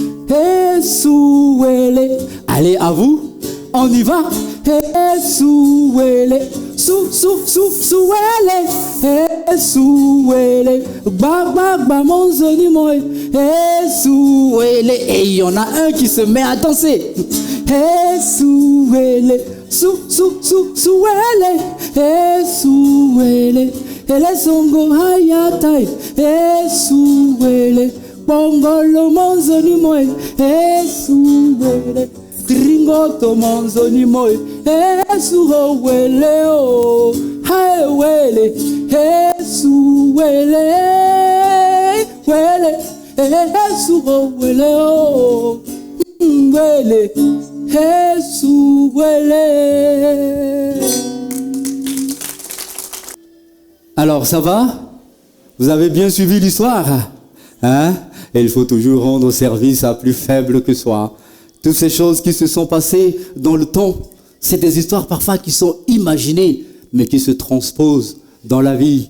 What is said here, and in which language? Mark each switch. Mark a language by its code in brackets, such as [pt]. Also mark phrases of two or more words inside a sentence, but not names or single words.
[fr] Allez, à vous, on y va. Et il y en a un qui se met à danser. Bongolo monzoni moe, Gringoto monzoni moe, wele o, hai wele, wele, wele o, wele, wele. Alors ça va? Vous avez bien suivi l'histoire? Hein? Et il faut toujours rendre service à plus faible que soi. Toutes ces choses qui se sont passées dans le temps, c'est des histoires parfois qui sont imaginées, mais qui se transposent dans la vie.